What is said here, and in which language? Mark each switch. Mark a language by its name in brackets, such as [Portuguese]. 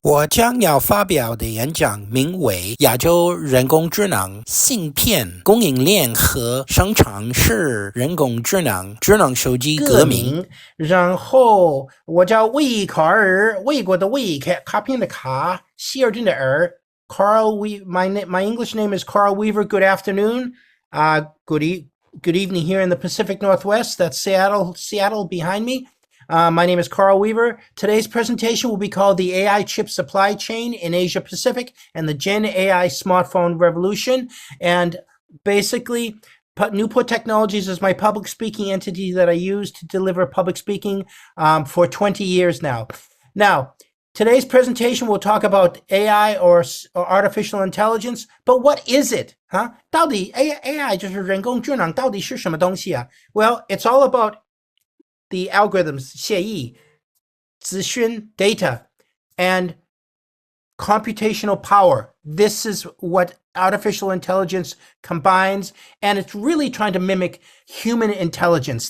[Chinese] 我将要发表的演讲名为《亚洲人工智能芯片供应链和生产式人工智能手机革命》。然后我叫魏卡尔，魏国的魏，卡片的卡，希尔顿的尔。 [English] Karl my English name is Karl Weaver. Good afternoon. Good evening here in the Pacific Northwest. That's Seattle behind me. My name is Karl Weaver. Today's presentation will be called The AI Chip Supply Chain in Asia Pacific and the GenAI Smartphone Revolution. And basically, Newport Technologies is my public speaking entity that I use to deliver public speaking for 20 years now. Now, today's presentation will talk about AI or artificial intelligence, but what is it? [Chinese] 到底 AI 就是人工智能到底是什么东西啊？ [English] Well, it's all about the algorithms, 协议, 资讯, data, and computational power. This is what artificial intelligence combines, and it's really trying to mimic human intelligence.